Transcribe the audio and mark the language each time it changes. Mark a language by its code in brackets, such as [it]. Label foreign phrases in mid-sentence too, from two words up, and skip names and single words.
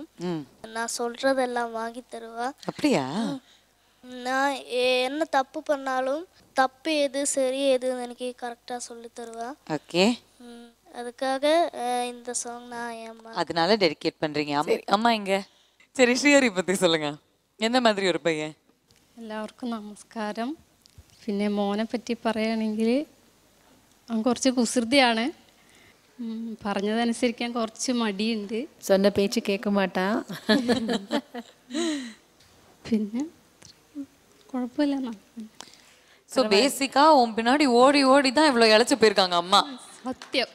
[ta] நான் சொல்றதெல்லாம் வாங்கி தருவா. அப்படியா? நான் என்ன தப்பு பண்ணாலும் தப்பு எது சரி எதுன்னு எனக்கு கரெக்டாக சொல்லி தருவா. ஓகே, அதுக்காக இந்த சாங் நான் அம்மா அதனால டெடிகேட் பண்றீங்க. அம்மா இங்க. சரி, ஸ்ரீஹரி பத்தி சொல்லுங்க. [ml] എന്ന മാതിരി ഒരു പയ്യൻ? എല്ലാവർക്കും നമസ്കാരം. പിന്നെ മോനെ പറ്റി പറയുകയാണെങ്കിൽ അവൻ കുറച്ച് കുസൃതിയാണ്. പറഞ്ഞതനുസരിക്കാൻ കുറച്ച് മടിയുണ്ട്. [ta] சொன்ன பேச்சு கேட்க மாட்டா. പിന്നെ குழப்பமில்ல. ஸோ பேசிக்கா உன் பின்னாடி ஓடி ஓடி தான் இவ்வளோ இழைச்சி போயிருக்காங்க அம்மா. சத்தியம்